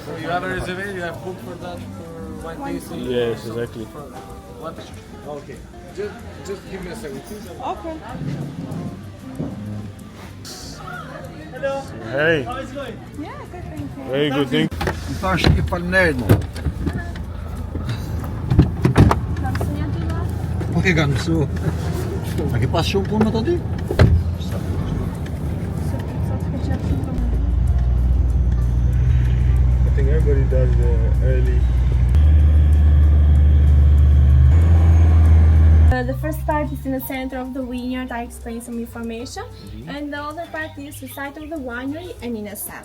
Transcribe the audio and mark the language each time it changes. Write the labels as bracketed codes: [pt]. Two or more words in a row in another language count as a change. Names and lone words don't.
[en] You have a reservation? You have booked for that for one tasting? Yes, exactly. What? Okay. Just give me a second, please. Okay. Hey, Yeah, good, thank you. very good thing. [sq] Mi thash i falënderit mo. Po ke kanë mësu. A ke pas shumë punë me të dy? [en] I think everybody does the early. The first part is in the center of the vineyard. I explain some information, and the other part is the side of the winery and in a cellar.